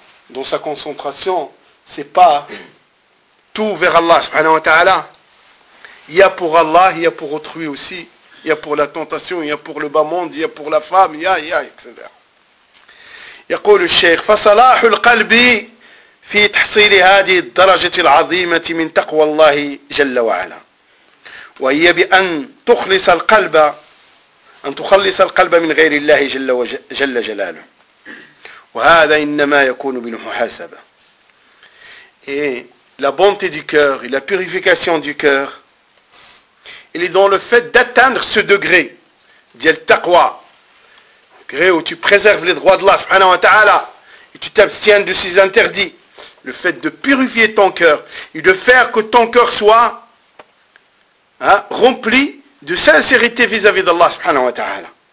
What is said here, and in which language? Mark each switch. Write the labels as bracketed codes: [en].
[fr] Dans sa concentration, ce n'est pas tout vers Allah, subhanahu wa ta'ala. Il y a pour Allah, il y a pour autrui aussi. Il y a pour la tentation, il y a pour le bas monde, il y a pour la femme, il y a, etc. [ar] يقول الشيخ فصلاح القلب في تحصيل هذه الدرجة العظيمة من تقوى الله جل وعلا وهي بأن تخلص القلب أن تخلص القلب من غير الله جل جلاله وهذا إنما يكون بالمحاسبة. [fr] La bonté du cœur et la purification du cœur, il est dans le fait d'atteindre ce degré d'el taqwa, où tu préserves les droits d'Allah subhanahu wa ta'ala et tu t'abstiens de ces interdits, le fait de purifier ton cœur et de faire que ton cœur soit rempli de sincérité vis-à-vis d'Allah subhanahu wa ta'ala.